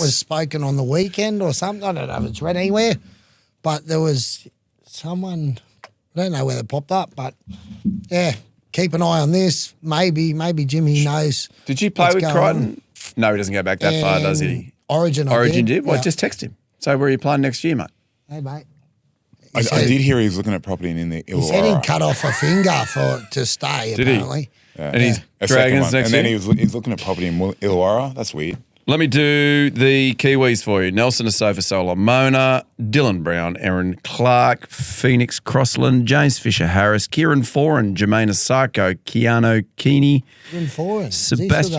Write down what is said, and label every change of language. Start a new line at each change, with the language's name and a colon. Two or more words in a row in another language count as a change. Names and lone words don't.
English: was spoken on the weekend or something. I don't know if it's read anywhere, but there was someone. I don't know where it popped up, but yeah, keep an eye on this. Maybe Jimmy knows. Did you play what's with going Crichton? on. No, he doesn't go back that far, does he? Origin did? Well, Yeah. just text him. Say where are you playing next year, mate? Hey, mate. I did hear he was looking at property in the He said he Illawarra. cut off a finger to stay, Did he? apparently. And he's A second Dragons one. next And then year. he's looking at property in Illawarra. That's weird. Let me do the Kiwis for you. Nelson Asofa Solomona, Dylan Brown, Aaron Clark, Phoenix Crossland, James Fisher Harris, Kieran Foran, Jermaine Asako, Keanu Keeney, Sebastian.